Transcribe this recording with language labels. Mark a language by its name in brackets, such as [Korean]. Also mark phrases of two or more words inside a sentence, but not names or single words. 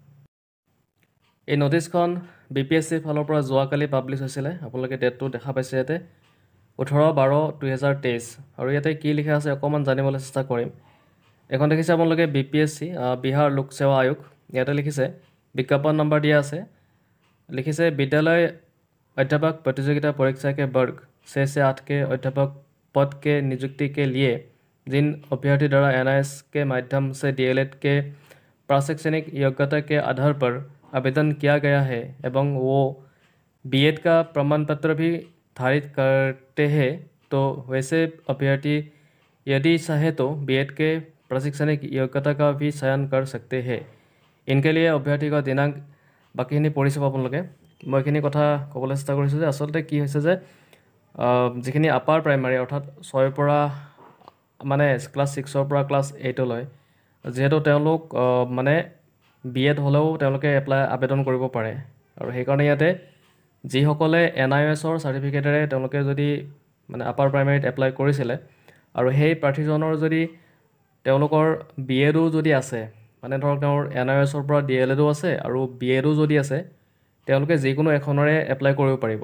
[Assamese] এই নটিচখন BPSCৰ ফালৰ পৰা যোৱাকালি পাব্লিছ হৈছিলে। আপোনালোকে ডেটটো দেখা পাইছে ইয়াতে 18/12/2023 আৰু ইয়াতে কি লিখা আছে অকণমান জানিবলৈ চেষ্টা কৰিম। এখন দেখিছে আপোনালোকে BPSC বিহাৰ লোক সেৱা আয়োগ, ইয়াতে লিখিছে বিজ্ঞাপন নম্বৰ দিয়া আছে, লিখিছে [Hindi] विद्यालय अध्यापक प्रतियोगिता परीक्षा के वर्ग 6 से 8 के अध्यापक पद के नियुक्ति के लिए जिन अभ्यर्थी द्वारा NIS के माध्यम से DLED के प्रशैक्षणिक योग्यता के आधार पर आवेदन किया गया है एवं वो BEd का प्रमाण पत्र भी धारित करते हैं तो वैसे अभ्यर्थी यदि चाहे तो BEd के प्रशैक्षणिक योग्यता का भी चयन कर सकते हैं। इनके लिए अभ्यर्थी का दिनांक [Assamese] বাকীখিনি পঢ়ি চাব আপোনালোকে। মই এইখিনি কথা ক'বলৈ চেষ্টা কৰিছোঁ যে আচলতে কি হৈছে যে যিখিনি [English] upper primary [Assamese] অৰ্থাৎ 6ৰ পৰা মানে ক্লাছ 6ৰ পৰা ক্লাছ 8লৈ যিহেতু তেওঁলোক মানে BEd হ'লেও তেওঁলোকে আবেদন কৰিব পাৰে আৰু সেইকাৰণে ইয়াতে যিসকলে NISৰ চাৰ্টিফিকেটেৰে তেওঁলোকে যদি মানে আপাৰ প্ৰাইমাৰীত এপ্লাই কৰিছিলে আৰু সেই প্ৰাৰ্থীজনৰ যদি তেওঁলোকৰ BEdও যদি আছে, মানে ধৰক তেওঁৰ NISৰ পৰা DLEdও আছে আৰু BEdও যদি আছে, তেওঁলোকে যিকোনো এখনৰে এপ্লাই কৰিব পাৰিব।